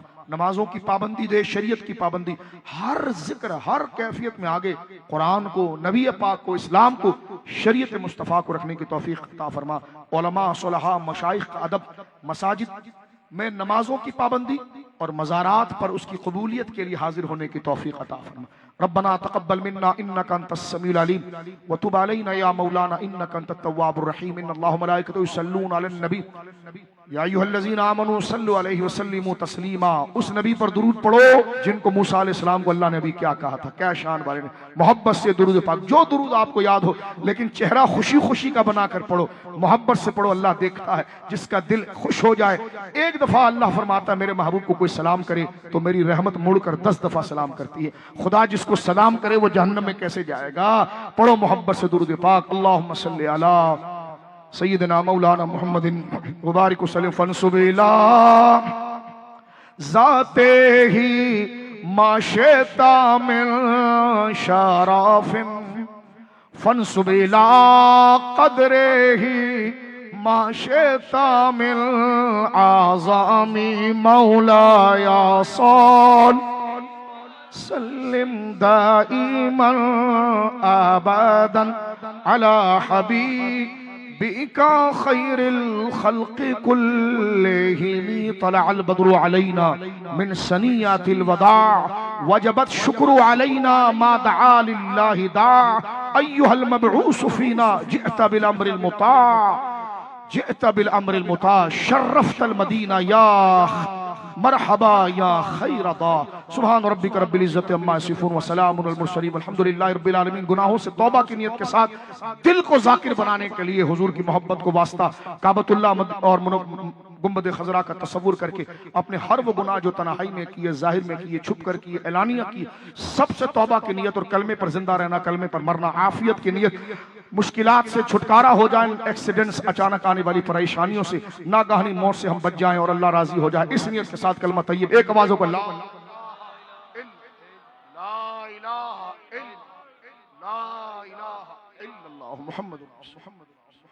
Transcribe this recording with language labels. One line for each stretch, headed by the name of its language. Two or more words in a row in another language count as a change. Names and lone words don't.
Urdu: نمازوں کی پابندی دے، شریعت کی پابندی، ہر ذکر، ہر کیفیت میں آگے قرآن کو، نبی پاک کو، اسلام کو، شریعت مصطفیٰ کو رکھنے کی توفیق عطا فرما. علما، صلحا، مشائخ کا ادب، مساجد میں نمازوں کی پابندی اور مزارات پر اس کی قبولیت کے لیے حاضر ہونے کی توفیق عطا فرما.
Arabic: ربنا تقبل منا إنك أنت السميع العليم وتب علينا يا مولانا إنك أنت التواب الرحيم إن الله وملائكته يصلون على النبي يا أيها الذين آمنوا صلوا عليه وسلموا تسليما.
Urdu: اس نبی پر درود پڑھو جن کو موسیٰ علیہ السلام کو اللہ نے ابھی کیا کہا تھا، کیا شان والے نے. محبت سے درود پاک، جو درود آپ کو یاد ہو، لیکن چہرہ خوشی خوشی کا بنا کر پڑھو، محبت سے پڑھو. اللہ دیکھتا ہے، جس کا دل خوش ہو جائے۔ ایک دفعہ اللہ فرماتا ہے میرے محبوب کو کوئی سلام کرے تو میری رحمت مڑ کر 10 دفعہ سلام کرتی ہے. خدا جس کو سلام کرے وہ جہنم میں کیسے جائے گا۔ پڑھو محبت سے درود پاک.
Arabic: اللهم صل على سيدنا مولانا محمد وبارك وسلم فانسب إلى ذاته ما شئت من شرف فانسب إلى قدره ما شئت من عظم مولاي سلم دائما أبدا على حبيبك خير الخلق كلهم طلع البدر علينا من ثنيات الوداع وجب الشكر علينا ما دعا لله داع أيها المبعوث فينا جئت بالأمر المطاع جئت بالأمر المطاع شرفت المدينة يا مرحبا يا خير داع. سبحان ربك رب العزة عما يصفون وسلام على المرسلين والحمد لله رب العالمين.
Urdu: گناہوں سے توبہ کی نیت کے ساتھ دل کو ذاکر بنانے کے لیے حضور کی محبت کو واسطہ کعبۃ اللہ اور گنبد خضرا کا تصور کر کے اپنے ہر وہ گناہ جو تنہائی میں کیے، ظاہر میں کیے، چھپ کر کیے، اعلانیہ کیے، سب سے توبہ کی نیت اور کلمے پر زندہ رہنا، کلمے پر مرنا، عافیت کی نیت، مشکلات سے چھٹکارا ہو جائے، ایکسیڈنٹس، اچانک آنے والی پریشانیوں سے، ناگہانی موت سے ہم بچ جائیں اور اللہ راضی ہو جائے. اس نیت کے ساتھ کلمہ طیب ایک آوازوں کو
Arabic: لا إله إلا الله محمد رسول الله.